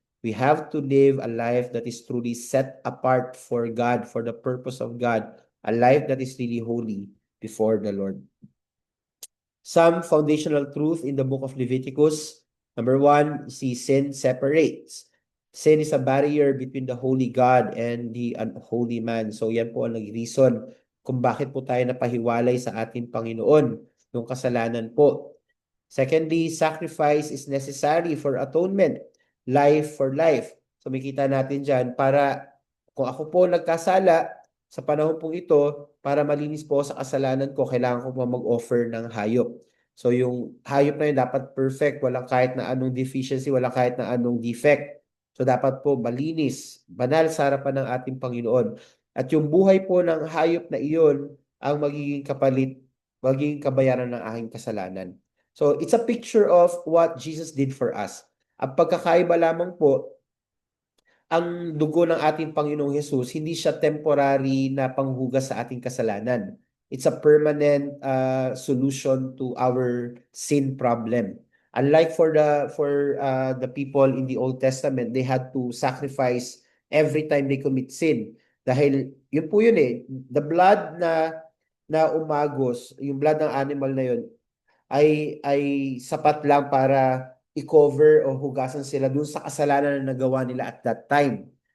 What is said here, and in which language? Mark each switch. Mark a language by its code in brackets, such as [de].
[en] We have to live a life that is truly set apart for God, for the purpose of God, a life that is really holy before the Lord. Some foundational truth in the book of Leviticus. Number one, see sin separates. Sin is a barrier between the holy God and the unholy man. [tl] So yan po ang nag-reason kung bakit po tayo napahiwalay sa ating Panginoon yung kasalanan po. [en] Secondly, sacrifice is necessary for atonement, life for life. [tl] So makita natin dyan, para kung ako po nagkasala sa panahon pong ito, para malinis po sa kasalanan ko, kailangan ko po mag-offer ng hayop. So yung hayop na yun dapat perfect, walang kahit na anong deficiency, walang kahit na anong defect. So dapat po malinis, banal sa harapan ng ating Panginoon. At yung buhay po ng hayop na iyon ang magiging kapalit, magiging kabayaran ng aking kasalanan. [en] So it's a picture of what Jesus did for us. [tl] Ang pagkakaiba lamang po, ang dugo ng ating Panginoong Hesus, hindi siya temporary na panghugas sa ating kasalanan. [en] It's a permanent solution to our sin problem. Unlike for the people in the Old Testament, they had to sacrifice every time they commit sin. [tl] Dahil yun po yun eh, the blood na umagos, yung blood ng animal na yun, ay sapat lang para i-cover o hugasan sila dun sa kasalanan na nagawa nila [en] at that time.